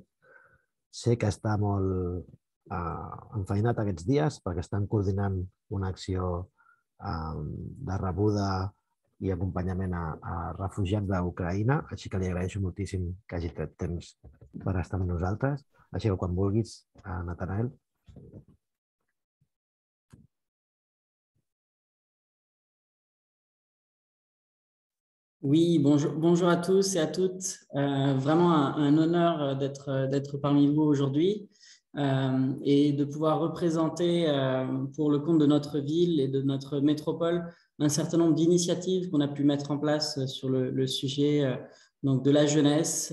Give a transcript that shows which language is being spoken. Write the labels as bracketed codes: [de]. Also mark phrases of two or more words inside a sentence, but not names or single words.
[ca] Sé que està molt enfeinat aquests dies perquè estan coordinant una acció de rebuda i acompanyament a refugiats d'Ucraïna, així que li agraeixo moltíssim que hagi tret temps per estar amb nosaltres. Així que quan vulguis, Natanael. [fr] Oui, bonjour à tous et à toutes. Vraiment un honneur d'être parmi vous aujourd'hui et de pouvoir représenter pour le compte de notre ville et de notre métropole un certain nombre d'initiatives qu'on a pu mettre en place sur le sujet donc de la jeunesse.